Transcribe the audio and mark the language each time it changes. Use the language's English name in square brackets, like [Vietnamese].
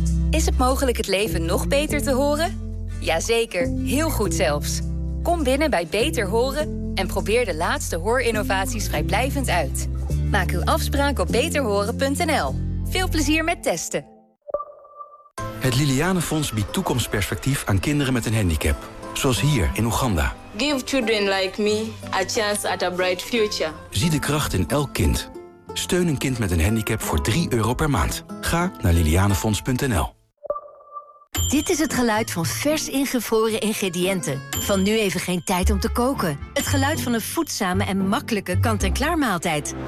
[Dutch] Is het mogelijk het leven nog beter te horen? Jazeker, heel goed zelfs. Kom binnen bij Beter Horen en probeer de laatste hoorinnovaties vrijblijvend uit. Maak uw afspraak op beterhoren.nl. Veel plezier met testen. Het Liliane Fonds biedt toekomstperspectief aan kinderen met een handicap. Zoals hier in Oeganda. [English] Give children like me a chance at a bright future. [Dutch] Zie de kracht in elk kind. Steun een kind met een handicap voor 3 euro per maand. Ga naar lilianefonds.nl. Dit is het geluid van vers ingevroren ingrediënten. Van nu even geen tijd om te koken. Het geluid van een voedzame en makkelijke kant-en-klaar maaltijd.